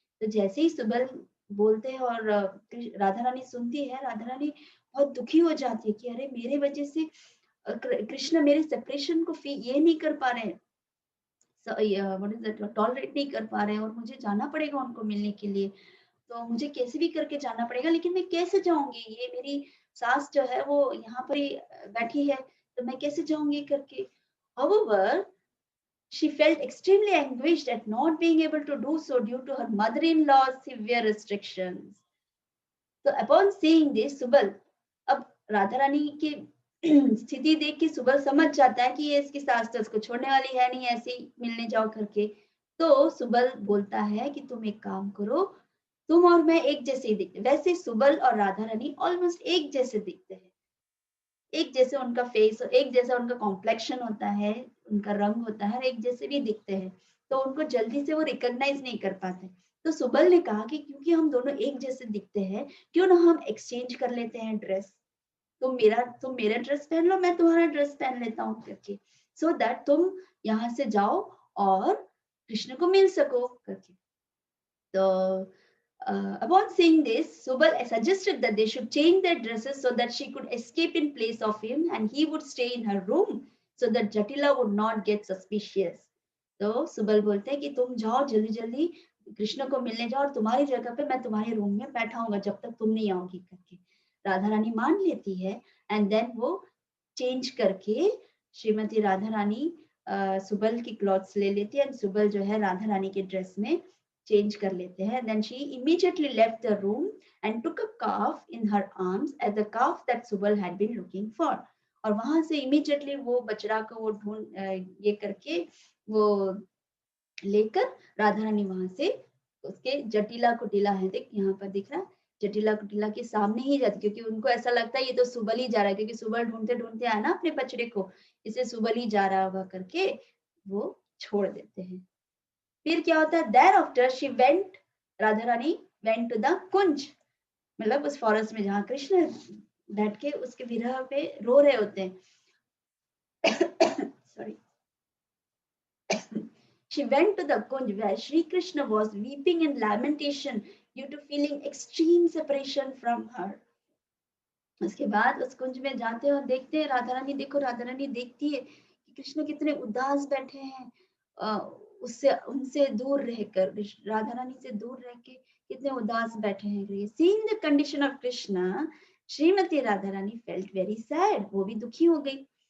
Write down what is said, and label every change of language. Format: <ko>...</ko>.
<hi>तो जैसे ही सुबल बोलते हैं और राधा रानी सुनती है, राधा रानी बहुत दुखी हो जाती है कि अरे मेरे वजह से कृष्ण मेरे सेपरेशन को ये नहीं कर पा रहे हैं,</hi> <en>what is that,</en> <hi>टॉलरेट नहीं कर पा रहे हैं और मुझे जाना पड़ेगा उनको मिलने के लिए। तो मुझे कैसे भी करके जाना पड़ेगा, लेकिन मैं कैसे जाऊँगी? ये मेरी सास जो है वो यहाँ पर ही बैठी है, तो मैं कैसे जाऊँगी करके।</hi> <en>However, she felt extremely anguished at not being able to do so due to her mother-in-law's severe restrictions.</en> <hi>तो</hi> <en>upon seeing this</en> <hi>सुबल, अब राधा रानी की स्थिति देख के सुबल समझ जाता है कि ये इसकी सास तो इसको छोड़ने वाली है नहीं, ऐसे ही मिलने जाओ करके। तो सुबल बोलता है कि तुम एक काम करो, तुम और मैं एक जैसे ही दिखते, वैसे सुबल और राधा रानी ऑलमोस्ट एक जैसे दिखते हैं, एक जैसे उनका फेस, एक जैसा उनका कॉम्प्लेक्शन होता है, उनका रंग होता है, एक जैसे भी दिखते हैं, तो उनको जल्दी से वो रिकॉग्नाइज नहीं कर पाते। तो सुबल ने कहा कि क्योंकि हम दोनों एक जैसे दिखते हैं, क्यों ना हम एक्सचेंज कर लेते हैं ड्रेस, तुम मेरा ड्रेस पहन लो, मैं तुम्हारा ड्रेस पहन लेता हूँ करके,</hi> <en>so that</en> <hi>तुम यहाँ से जाओ और कृष्ण को मिल सको करके।</hi> <en>तो upon seeing this, Subal suggested that they should change their dresses so that she could escape in place of him and he would stay in her room so that Jatila would not get suspicious.</en> <hi>तो सुबल बोलते हैं कि तुम जाओ जल्दी जल्दी कृष्ण को मिलने जाओ और तुम्हारी जगह पे मैं तुम्हारे रूम में बैठा हूँगा जब तक तुम नहीं आओगी करके। राधा रानी मान लेती है</hi> <en>and then</en> <hi>वो चेंज करके श्रीमती राधा रानी सुबल की क्लॉथ्स ले लेती है एंड सुबल जो है राधा रानी के ड्रेस में चेंज कर लेते हैं।</hi> <en>Then she immediately left the room and took a calf in her arms as the calf that Subal had been looking for.</en> <hi>और वहां से इमीडिएटली वो बछड़ा को वो ये करके वो लेकर राधा रानी वहां से उसके जटिला कुटिला है, देख यहाँ पर दिख रहा है, जटिला कुटिला के सामने ही जाती, क्योंकि उनको ऐसा लगता है ये तो सुबल ही जा रहा है, क्योंकि सुबल ढूंढते ढूंढते आया ना अपने बछड़े को, इसे सुबल ही जा रहा होगा करके वो छोड़ देते हैं। फिर क्या होता है,</hi> <en>thereafter she went,</en> <hi>Radha Rani</hi> <en>went to the kunj,</en> <hi>मतलब उस फॉरेस्ट में जहाँ कृष्ण बैठ के उसके विरह पे रो रहे होते हैं।</hi> <en>Sorry. She went to the kunj where Shri Krishna was weeping in lamentation due to feeling extreme separation from her.</en> <hi>उसके बाद उस कुंज में जाते हैं और देखते हैं राधा रानी, देखो राधा रानी देखती है कि कृष्ण कितने उदास बैठे हैं, उससे उनसे दूर रहकर, राधा रानी से दूर रह के कितने उदास बैठे हैं।</hi> <en>seeing the condition of Krishna, Shrimati Radha Rani felt very sad,</en> <hi>वो भी दुखी हो गई।</hi>